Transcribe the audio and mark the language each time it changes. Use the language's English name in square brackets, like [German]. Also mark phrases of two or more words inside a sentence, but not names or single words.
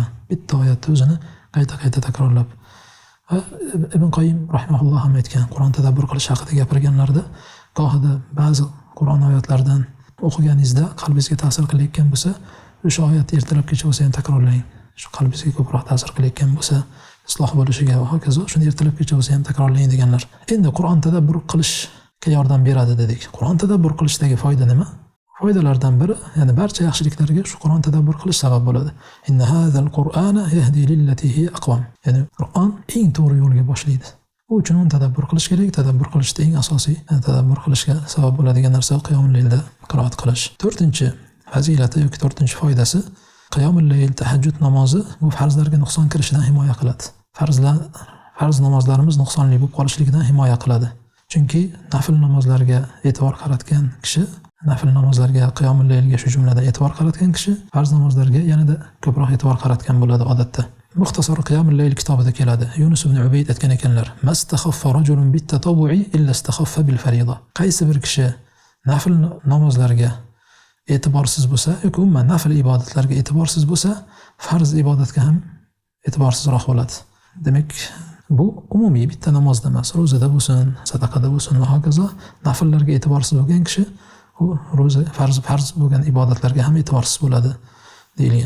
[Uzbek] Bitta oyatni o'zini qayta takrorlab. Va Ibn Qoyyim rahimahulloh ham aytgan, Qur'on tadabbur qilish haqida gapirganlarida, gohida ba'zi Qur'on oyatlaridan o'qiganingizda qalbingizga ta'sir qilayotgan bo'lsa, o'sha oyatni ertalabgacha bo'lsa ham takrorlang. Shu qalbingizga ko'proq ta'sir qilayotgan bo'lsa, isloh bo'lishiga va hokazo, shuni ertalabgacha bo'lsa ham takrorlang deganlar. Endi Qur'on tadabbur qilish yordam beradi dedik. Qur'on tadabbur qilishdagi foyda nima? Foydalardan biri, ya'ni barcha yaxshiliklarga shu Qur'on tadabbur qilish sabab bo'ladi. [Arabic] إن هذا القرآن يهدي للتي هي أقوم. [Uzbek] Ya'ni Qur'on eng to'g'ri yo'lga boshlaydi. Bu uchun uni tadabbur qilish kerak. Tadabbur qilishda eng asosiy, tadabbur qilishga sabab bo'ladigan narsa qiyomul laylda qiroat qilish. 4-fazilati yoki 4-foydasi, qiyomul layl, tahajjud namozi bu farzlarga nuqson kirishidan himoya qiladi. Farz namozlarimiz nuqsonli bo'lib qolishligidan himoya qiladi. Chunki nafl namozlarga e'tibor qaratgan kishi, nafl namozlarga, qiyomul laylga shu jumladan e'tibor qaratgan kishi farz namozlarga yanada ko'proq e'tibor qaratgan bo'ladi odatda. Muxtasar qiyomul layl kitobida keladi. Yunus ibn Ubayd aytgan ekanlar: [Arabic] "ما استخف رجل بالتطوع إلا استخف بالفريضة." [Uzbek] Qaysi bir kishi nafl namozlarga e'tiborsiz bo'lsa, yoki umuman nafl ibodatlarga e'tiborsiz bo'lsa, farz ibodatga ham e'tiborsizroq bo'ladi. Demak, bu umumiy bitta namozda emas, ro'zada bo'lsin, sadaqada bo'lsin va hokazo nafllarga e'tiborsiz bo'lgan kishi u ro'za, farz bo'lgan ibodatlarga ham e'tiborsiz bo'ladi deyilgan.